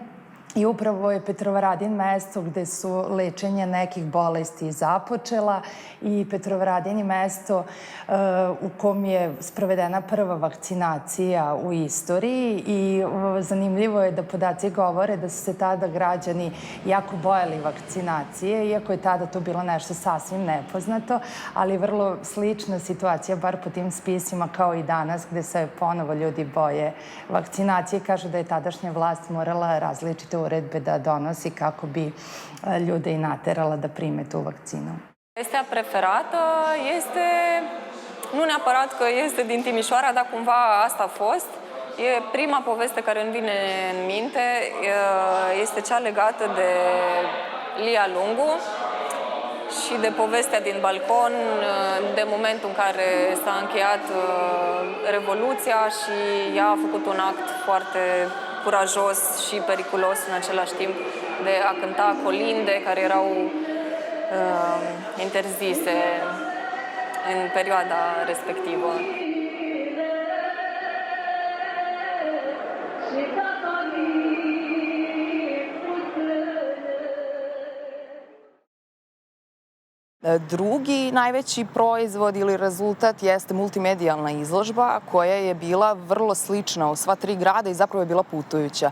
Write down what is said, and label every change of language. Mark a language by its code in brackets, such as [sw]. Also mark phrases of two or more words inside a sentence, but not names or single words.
[sr] I upravo je Petrovaradin mesto gde su lečenje nekih bolesti započela i Petrovaradin je mesto u kom je sprovedena prva vakcinacija u istoriji i zanimljivo je da podaci govore da su se tada građani jako bojali vakcinacije, iako je tada to bilo nešto sasvim nepoznato, ali vrlo slična situacija, bar po tim spisima kao i danas, gde se ponovo ljudi boje vakcinacije. Kažu da je tadašnja vlast morala različite uredbe da donosi kako bi ljude i naterala da prime tu vakcinu. [ro] Povestea preferată este, nu neapărat că este din Timișoara, dar cumva asta a fost. E prima poveste care îmi vine în minte, este cea legată de Lia Lungu și de povestea din balcon, de momentul în care s-a încheiat Revoluția și ea a făcut un act foarte curajos și periculos în același timp de a cânta colinde care erau interzise în perioada respectivă. [sr] Drugi najveći proizvod ili rezultat jeste multimedijalna izložba koja je bila vrlo slična u sva tri grada i zapravo je bila putujuća.